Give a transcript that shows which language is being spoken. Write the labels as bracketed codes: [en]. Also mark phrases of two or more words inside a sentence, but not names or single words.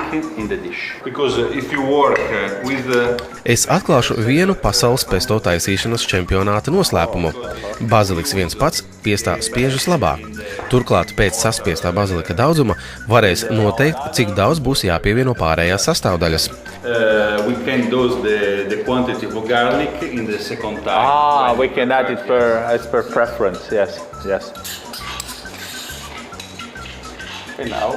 [lv] Es atklāšu vienu pasaules pesto taisīšanas čempionāta noslēpumu. Baziliks viens pats piestā spiežas labāk. Turklāt pēc saspiestā bazilika daudzuma varēs noteikt, cik daudz būs jāpievieno pārējās sastāvdaļas. [en] We can dose the quantity of garlic in the second time. We can add it as per preference, yes. And now,